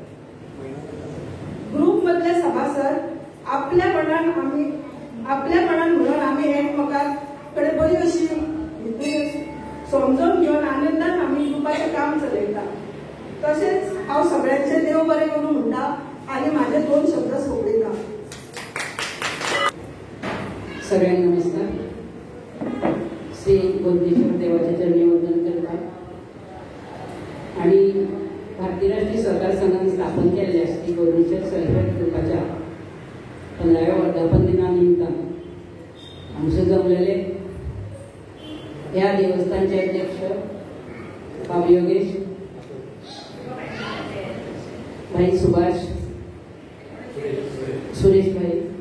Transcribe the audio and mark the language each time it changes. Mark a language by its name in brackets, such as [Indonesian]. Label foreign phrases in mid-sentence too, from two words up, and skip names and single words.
[Konkani] ग्रुप मधले सभासद आपल्यापणान म्हणून आम्ही एकमेकांकडे बरी अशी समजून घेऊन आनंदान आम्ही ग्रुपाचे काम चलयता. तसेच हांव सगळ्यांचे देव बरें करूं म्हणटा आणि माझे 2 शब्द सोडयता. [Marathi] सगळ्यांना नमस्कार. श्री गोदनेश्वर देवाच्या चरणी वंदन करता आणि भारतीय राष्ट्रीय सहकार संघाने स्थापन केलेल्या श्री गोदनेश्वर [English] self help [Marathi] ग्रुपाच्या 15व्या वर्धापन दिनानिमित्तान आमचे जमलेले या देवस्थानचे अध्यक्ष बाबू योगेश भाई, सुभाष, सुरेश भाई,